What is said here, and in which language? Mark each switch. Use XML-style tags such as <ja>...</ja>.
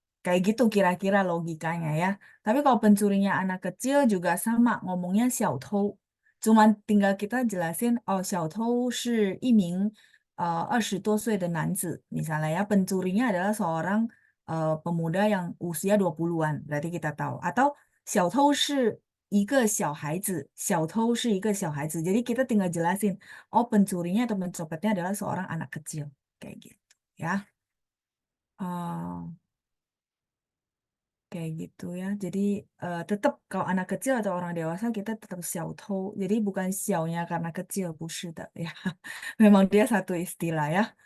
<id>Kayak gitu kira-kira logikanya ya. Tapi kalau pencurinya anak kecil juga sama, ngomongnya 小偷. Cuman tinggal kita jelasin, oh</id> <zh>小偷是一名20多岁的男子.</zh> <id>Misalnya ya, pencurinya adalah seorang pemuda yang usia 20-an. Berarti kita tahu.</id> <zh>Atau 小偷是一个小孩子. 小偷是一个小孩子.</zh> <id>Jadi kita tinggal jelasin, oh pencurinya atau pencopetnya adalah seorang anak kecil. Kayak gitu ya. Oh, kayak gitu ya. Jadi tetap kalau anak kecil atau orang dewasa kita tetap 小偷. Jadi bukan xiaonya karena kecil,</id> <zh>不是的</zh> <id>ya. Memang dia satu istilah ya.</id>